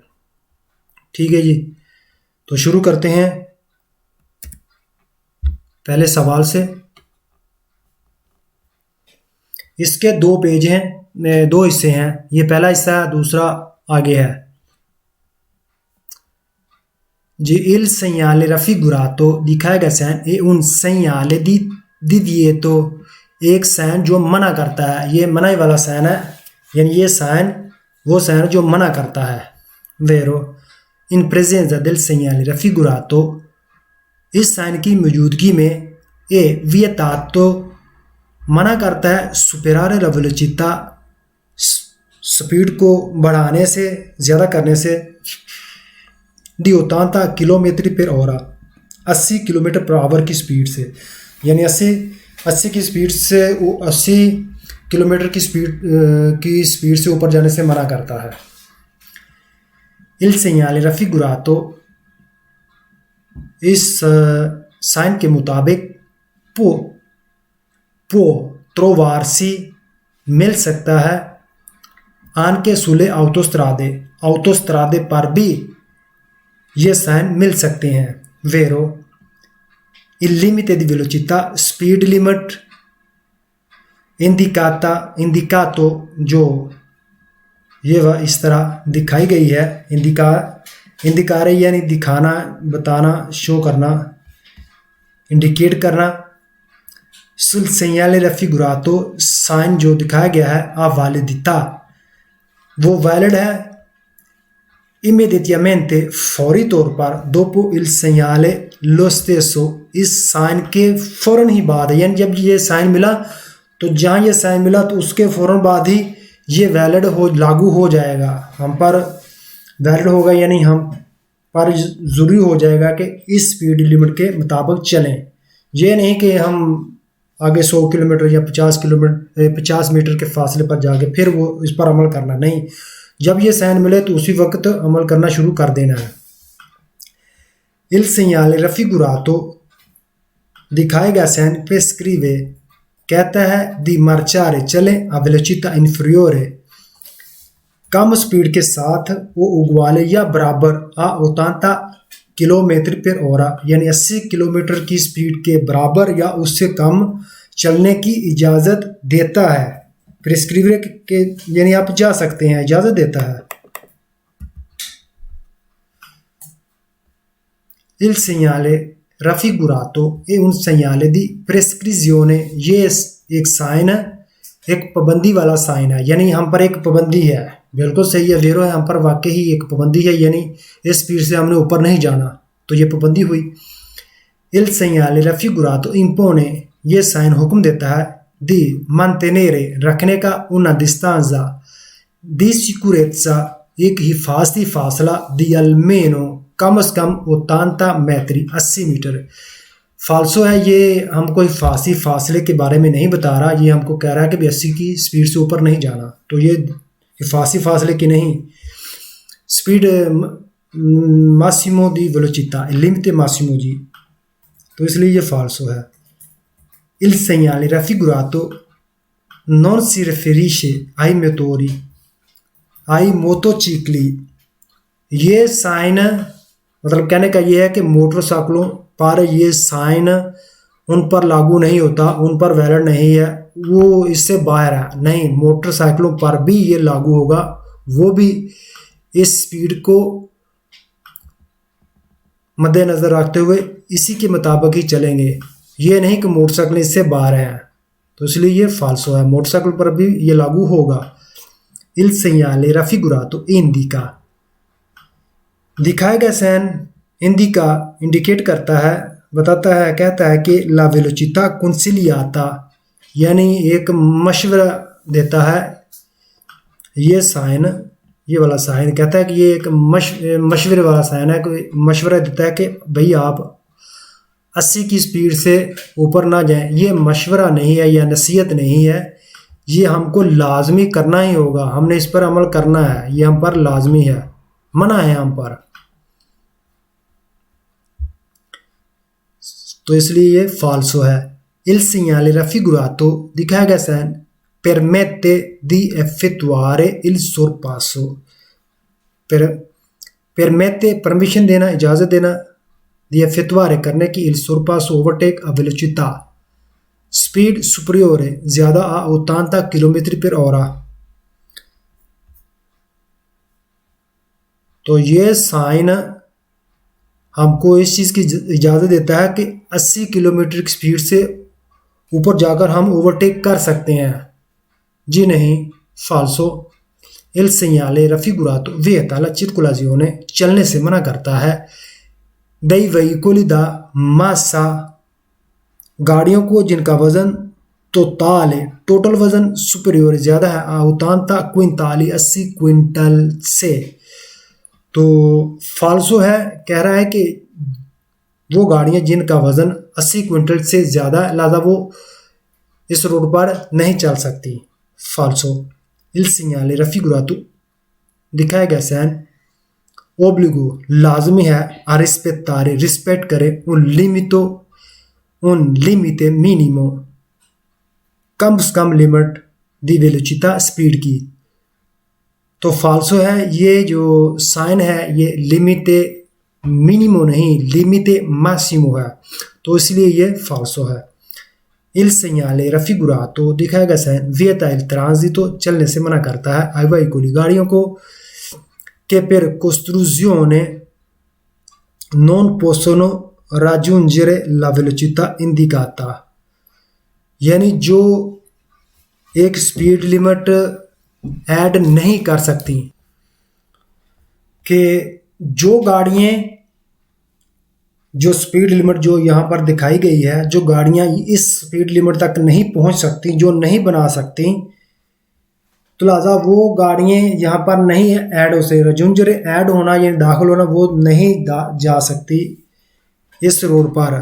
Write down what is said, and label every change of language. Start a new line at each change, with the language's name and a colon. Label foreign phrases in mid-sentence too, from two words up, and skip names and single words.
Hindi: ठीक है जी, तो शुरू करते हैं पहले सवाल से। इसके दो पेज हैं, दो हिस्से हैं। ये पहला हिस्सा है, दूसरा आगे है जी।
Italian: il segnale raffigurato
Hindi: दिखाया गया साइन
Italian: è un segnale di divieto,
Hindi: एक साइन जो मना करता है। ये मनाई वाला साइन है, यानी ये साइन वो साइन जो मना करता है।
Italian: vero in presenza del segnale raffigurato,
Hindi: इस साइन की मौजूदगी में
Italian: è vietato
Hindi: मना करता है
Italian: superare la velocità,
Hindi: स्पीड को बढ़ाने से, ज़्यादा करने से,
Italian: di 80 chilometri per ora,
Hindi: 80
English: kilometer per hour
Hindi: की स्पीड से। यानी 80 की स्पीड से 80 किलोमीटर की स्पीड से ऊपर जाने से मना करता है।
Italian: il segnale raffigurato,
Hindi: इस साइन के मुताबिक
Italian: può trovarsi
Hindi: मिल सकता है
Italian: anche sulle autostrade
Hindi: पर भी ये साइन मिल सकते हैं।
Italian: vero il limite di velocità,
English: speed limit
Hindi: indicato, जो ये वह इस तरह दिखाई गई है। इंडिकारे यानी दिखाना, बताना, शो करना, इंडिकेट करना।
Italian: sul segnale raffigurato,
Hindi: साइन जो दिखाया गया है
Italian: ha validità,
Hindi: वो वैलिड है immediatamente, फौरी तौर पर,
Italian: dopo il segnale lo stesso,
Hindi: इस साइन के फौरन ही बाद, यानी जब ये साइन मिला तो जहाँ ये साइन मिला तो उसके फौरन बाद ही ये वैलिड लागू हो जाएगा, हम पर वैलिड होगा, यानी हम पर ज़रूरी हो जाएगा कि इस
English: speed limit
Hindi: के मुताबिक चलें। ये नहीं कि हम आगे 100 किलोमीटर या 50 मीटर के फासले पर जाके फिर वो इस पर अमल करना नहीं। जब ये साइन मिले तो उसी वक्त अमल करना शुरू कर देना है।
Italian: il segnale raffigurato,
Hindi: दिखाए गया साइन prescrive, कहता है
Italian: di marciare,
Hindi: चले
Italian: a velocità inferiore,
Hindi: कम स्पीड के साथ वो उगवाले या बराबर
Italian: a 80 chilometri per ora,
Hindi: यानी 80 किलोमीटर की स्पीड के बराबर या उससे कम चलने की इजाज़त देता है। प्रिस्क्रिवे के यानी आप जा सकते हैं, इजाज़त देता है।
Italian: il segnale raffigurato e un segnale di prescrizione,
Hindi: ये एक साइन है, एक पाबंदी वाला साइन है, यानी हम पर एक पाबंदी है। बिल्कुल सही है वेरो है, हम पर वाकई ही एक पाबंदी है, यानी इस स्पीड से हमने ऊपर नहीं जाना, तो ये पाबंदी हुई।
Italian: Il segnale raffigurato impone,
Hindi: ये साइन हुक्म देता है,
Italian: di mantenere,
Hindi: रखने का,
Italian: una distanza di sicurezza,
Hindi: एक हिफाजती फासला,
Italian: di almeno,
Hindi: कम से कम 80 metri, 80 मीटर। फाल्सो है, ये हमको हिफाजती फासले के बारे में नहीं बता रहा, ये हमको कह रहा है कि 80 की स्पीड से ऊपर नहीं जाना, तो ये हिफाजती फासले की नहीं। स्पीड
Italian: massimo di velocità, limite massimo
Hindi: जी, तो इसलिए ये फाल्सो है।
Italian: Il segnale raffigurato non si riferisce ai motori, ai motocicli,
Hindi: ये साइन मतलब कहने का ये है कि मोटरसाइकिलों पर ये साइन उन पर लागू नहीं होता, उन पर वैलिड नहीं है, वो इससे बाहर है। नहीं, मोटरसाइकिलों पर भी ये लागू होगा, वो भी इस स्पीड को मद्देनजर रखते हुए इसी के मुताबिक ही चलेंगे, ये नहीं कि मोटरसाइकिल इससे बाहर हैं, तो इसलिए ये फाल्सो है, मोटरसाइकिल पर भी ये लागू होगा।
Italian: Il segnale raffigurato indica,
Hindi: दिखाया गया साइन इंडिका इंडिकेट करता है, बताता है, कहता है कि
Italian: la velocità consigliata,
Hindi: यानी एक मशवरा देता है। ये साइन, ये वाला साइन कहता है कि ये एक मशवरे वाला साइन है, कोई मशवरा देता है कि भाई आप 80 की स्पीड से ऊपर ना जाएं। ये मशवरा नहीं है या नसीहत नहीं है, ये हमको लाजमी करना ही होगा, हमने इस पर अमल करना है, ये हम पर लाजमी है, मना है हम पर, तो इसलिए ये फाल्सो है। Il segnale raffigurato, दिखाया गया साइन,
Italian: permette di effettuare il sorpasso, permette
Hindi: परमिशन देना, इजाज़त देना,
Italian: di effettuare
Hindi: करने की,
Italian: il sorpasso ओवरटेक a velocità, स्पीड superiore ज़्यादा a 80 km/h,
Hindi: तो ये साइन हमको इस चीज़ की इजाज़त देता है कि 80 किलोमीटर की स्पीड से ऊपर जाकर हम ओवरटेक कर सकते हैं। जी नहीं, फाल्सो।
Italian: Il segnale raffigurato vieta la circolazione,
Hindi: चलने से मना करता है,
Italian: dei veicoli da massa,
Hindi: गाड़ियों को जिनका वजन totale, टोटल वजन सुपरियोर ज़्यादा है,
Italian: a 80 quintali,
Hindi: 80 क्विंटल से, तो फाल्सो है, कह रहा है कि वो गाड़ियां जिनका वजन 80 क्विंटल से ज़्यादा है, लिहाजा वो इस रोड पर नहीं चल सकती, फाल्सो। Il segnale raffigurato, दिखाया गया साइन, ओब्लिगो लाजमी है,
Italian: a rispettare
Hindi: रिस्पेक्ट करे,
Italian: un limite minimo,
Hindi: कम से कम लिमिट
Italian: di velocità,
Hindi: स्पीड की, तो फाल्सो है। ये जो साइन है ये
Italian: limite minimo
Hindi: नहीं,
Italian: limite massimo
Hindi: है, तो इसलिए ये फाल्सो है।
Italian: Il segnale raffigurato,
Hindi: दिखाया गया साइन,
Italian: vieta il transito,
Hindi: चलने से मना करता है,
Italian: ai veicoli,
Hindi: गाड़ियों को,
Italian: che per costruzione non possono raggiungere la velocità indicata,
Hindi: यानी जो एक
English: speed limit
Hindi: ऐड नहीं कर सकती, कि जो गाड़ियाँ, जो
English: speed limit
Hindi: जो यहाँ पर दिखाई गई है, जो गाड़ियाँ इस
English: speed limit
Hindi: तक नहीं पहुँच सकती, जो नहीं बना सकती, तो लिहाजा वो गाड़ियाँ यहाँ पर नहीं ऐड हो सकती, रजुंजरे ऐड होना या दाखिल होना, वो नहीं जा सकती इस रोड पर।